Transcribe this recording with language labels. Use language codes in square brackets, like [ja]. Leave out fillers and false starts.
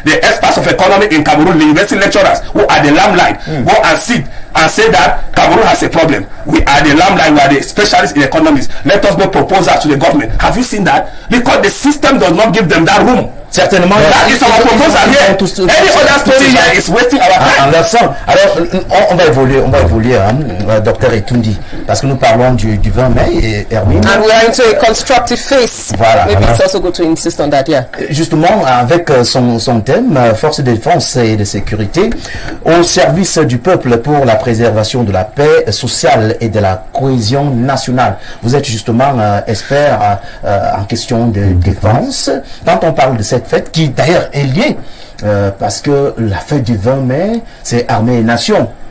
[en] The experts of economy in Cameroon, the university lecturers who are the limelight, go and sit and say that Cameroon has a problem. We are the limelight, we are the specialists in economics. Let us make proposals to the government. Have you seen that? Because the system does not give them that room. [fr] Certainement. [en] That is our proposal here. Any other story here is wasting our time. [fr] Alors, on va évoluer, docteur Etundi, parce que nous parlons du 20 mai et Hermine. [en] And we are into a constructive phase. [fr] Voilà. [en] Maybe it's also good to insist on that, yeah. [fr] Justement, avec son thème, force de défense et de sécurité, au service du peuple pour la préservation de la paix sociale et de la cohésion nationale. Vous êtes justement expert en question de défense. Quand on parle de cette fête qui d'ailleurs est liée parce que la fête du 20 mai c'est armée et nation.